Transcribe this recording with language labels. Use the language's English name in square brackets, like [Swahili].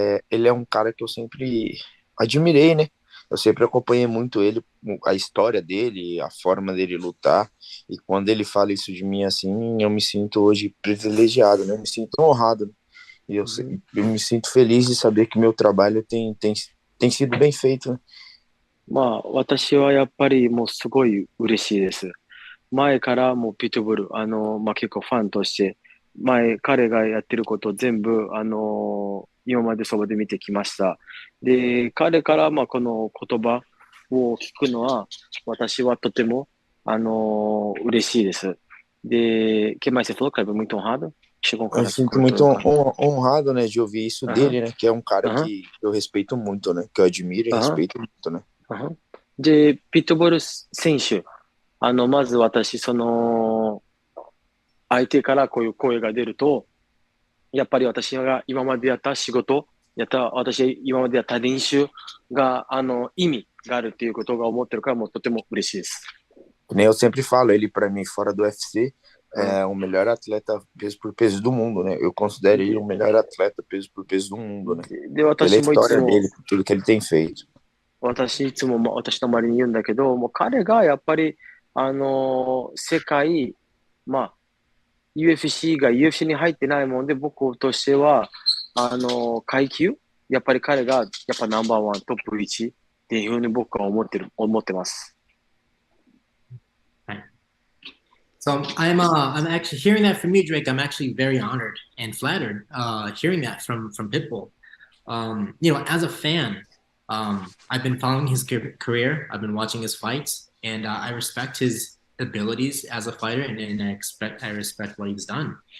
[Portuguese] Ele é um cara que eu sempre admirei, né? Eu sempre acompanhei muito ele, a história dele, a forma dele lutar. E quando ele fala isso de mim assim, eu me sinto hoje privilegiado, né? Eu me sinto honrado, né? E eu me sinto feliz de saber que meu trabalho tem sido bem feito, né? [Japanese] まあ、私はやっぱりもうすごい嬉しいです。前からもうピットブル、結構ファンとして、彼がやってることを全部、今までそばで見てきました。で、彼から、この言葉を聞くのは、私はとても、嬉しいです。 [Portuguese] De, que mais você falou, Kleber? Muito honrado? Chegou Eu me sinto muito honrado, né, de ouvir isso dele, né, que é um cara que eu respeito muito, né, que eu admiro e respeito muito, né. [Japanese] で、ピットボール選手、まず私、相手からこういう声が出ると、やっぱり私が今までやった仕事、私今までやった練習が、意味があるっていうことが思ってるから、もうとても嬉しいです。 [Portuguese] Nem eu sempre falo, ele pra mim, fora do UFC, é o melhor atleta peso por peso do mundo, né? Eu considero ele o melhor atleta peso por peso do mundo, né? Pela história dele, por tudo que ele tem feito. [Japanese] 私いつも私の周りに言うんだけど、もう彼がやっぱり、世界、UFC に入ってないもんで、僕としては、階級、やっぱり彼が、やっぱナンバーワン、トップ1っていうふうに僕は思ってます。 [English] So I'm actually hearing that from you, Drake. I'm actually very honored and flattered hearing that from Pitbull. As a fan, I've been following his career. I've been watching his fights, and I respect his abilities as a fighter, and I respect what he's done.